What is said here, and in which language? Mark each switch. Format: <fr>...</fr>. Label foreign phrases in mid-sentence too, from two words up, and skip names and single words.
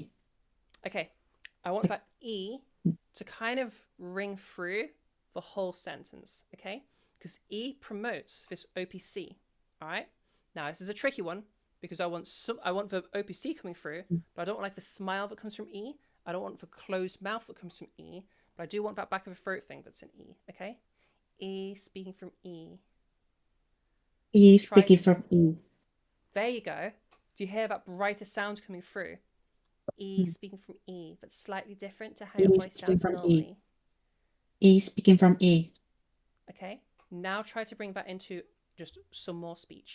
<en>Okay, I want that E to kind of ring through the whole sentence, okay? Because E promotes this OPC, all right? Now, this is a tricky one because I want the OPC coming through, but I don't like the smile that comes from E. I don't want the closed mouth that comes from E, but I do want that back of the throat thing that's in E, okay? E speaking from E. E Try- speaking from E. There you go. Do you hear that brighter sound coming through? E speaking from E, but slightly different to how your E voice speaking sounds from E. normally. E speaking from E. Okay, now try to bring that into just some more speech.</en>